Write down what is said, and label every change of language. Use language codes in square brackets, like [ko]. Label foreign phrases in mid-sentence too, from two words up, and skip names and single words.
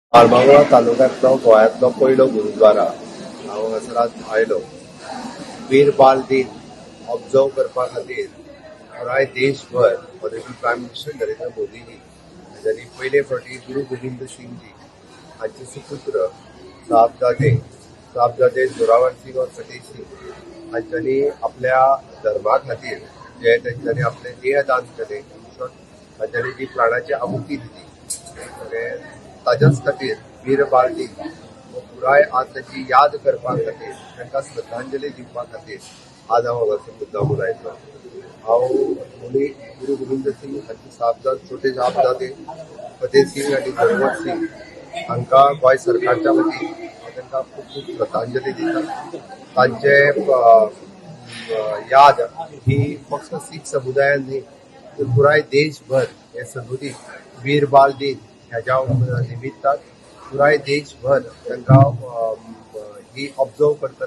[kok] आळमावळा तालुक्यांतलो गोंयांतलो पयलो गुरुद्वारा हांव हांगासर आज आयलो. वीर बाल दिन ऑब्जर्व करपा खातीर पुराय देशभर [en] honourable prime minister [kok] नरेंद्र मोदीजी हांच्यांनी पयले फावटी गुरु गोविंद सिंगजी हांचे सुपुत्र साहबजादे जोरावर सिंग और फतेह सिंग हांच्यांनी आपल्या धर्मा खातीर जे तांच्यांनी आपले देह दान केले, हांच्यांनी जी प्राणाची आहुती दिली ताच्याच खातीर वीर बाल दिन पुराय आज ताची याद करपा खातीर तांकां श्रद्धांजली दिवपा खातीर आज हांव हांगासर मुद्दामून आयिल्लो. हांव गुरु गोविंद सिंग हांचे छोटे साहबजादे फतेह सिंग आनी जोरावर सिंग हांकां गोंय सरकारच्या वतीन तांकां खूब खूब श्रद्धांजली दिता. तांचे याद ही फक्त सीख समुदायान न्ही तर पुराय देशभर हे सदुदीत वीर बाल दिन ह्याच्या निमित्तान पुराय देशभर तांकां ही ऑब्जर्व करतले.